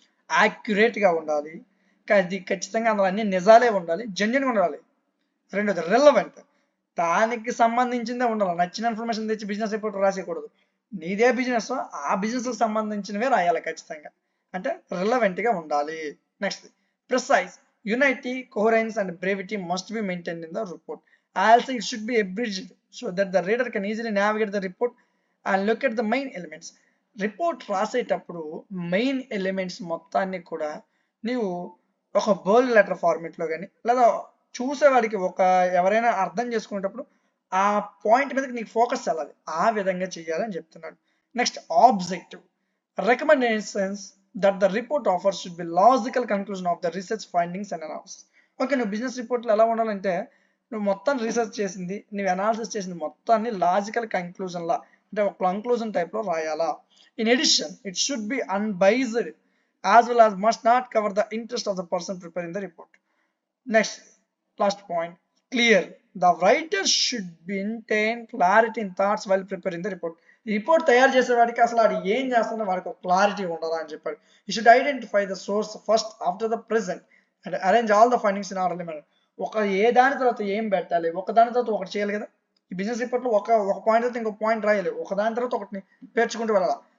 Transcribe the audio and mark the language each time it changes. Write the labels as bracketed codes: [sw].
[te] యాక్యురేట్గా ఉండాలి, అది ఖచ్చితంగా అందులో అన్ని నిజాలే ఉండాలి, జెన్యున్గా ఉండాలి. రెండోది, రిలవెంట్. దానికి సంబంధించిందే ఉండాలి, నచ్చిన ఇన్ఫర్మేషన్ తెచ్చి బిజినెస్ రిపోర్ట్ రాసేయకూడదు. నీదే బిజినెస్, ఆ బిజినెస్కి సంబంధించినవే రాయాలి ఖచ్చితంగా, అంటే రిలవెంట్గా ఉండాలి. Next, precise. [en] unity, coherence and brevity must be maintained in the report. Also it should be abridged so that the reader can easily navigate the report and look at the main elements. [te] Report రాసేటప్పుడు main elements మొత్తాన్ని కూడా నీవు ఒక బోల్డ్ letter ఫార్మేట్లో కానీ లేదా చూసేవాడికి ఎవరైనా అర్థం చేసుకునేటప్పుడు ఆ పాయింట్ మీదకి నీకు ఫోకస్ వెళ్ళాలి, ఆ విధంగా చేయాలని చెప్తున్నాడు. [en] Next objective recommendations that the report offers should be logical conclusion of the research findings and analysis. [te] Okay, నువ్వు బిజినెస్ రిపోర్ట్లో ఎలా ఉండాలంటే నువ్వు మొత్తం రీసెర్చ్ చేసింది, నువ్వు అనాలిసిస్ చేసింది మొత్తాన్ని లాజికల్ కంక్లూజన్లా అంటే ఒక కంక్లూజన్ టైప్లో రాయాలా. [en] In addition it should be unbiased as well as must not cover the interest of the person preparing the report. Next last point clear. The writer should maintain clarity in thoughts while preparing the report. [te] Report తయారు చేసేవాడికి అసలు వాడు ఏం చేస్తున్నా వాడికి ఒక clarity ఉండాలా అని చెప్పాడు. [en] You should identify the source first after the present and arrange all the findings in orderly manner. [te] ఏ దాని తర్వాత ఏం పెట్టాలి, ఒక దాని తర్వాత ఒకటి చేయాలి కదా. ఈ బిజినెస్ రిపోర్ట్లో ఒక పాయింట్ తర్వాత ఇంకో పాయింట్ రాయాలి, ఒక దాని తర్వాత ఒకటిని పేర్చుకుంటూ వెళ్ళాలి.